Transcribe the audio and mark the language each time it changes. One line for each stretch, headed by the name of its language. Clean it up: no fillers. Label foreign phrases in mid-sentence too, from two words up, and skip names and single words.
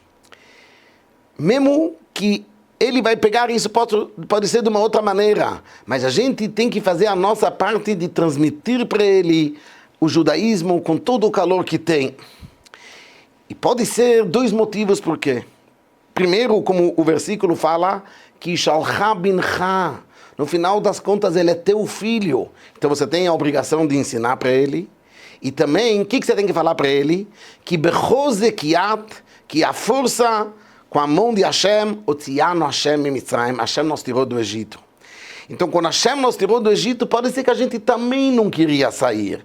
Portuguese: Mesmo que ele vai pegar isso, pode ser de uma outra maneira, mas a gente tem que fazer a nossa parte de transmitir para ele o judaísmo com todo o calor que tem. E pode ser 2 motivos por quê. Primeiro, como o versículo fala, que
Hebrew: שלך בנך,
Portuguese: no final das contas ele é teu filho, então você tem a obrigação de ensinar para ele. E também, o que você tem que falar para ele? Que bechozekiat, que a força com a mão de Hashem,
Hebrew: הוציאנו השם ממצרים,
Portuguese: Hashem nos tirou do Egito. Então, quando Hashem nos tirou do Egito, pode ser que a gente também não queria sair.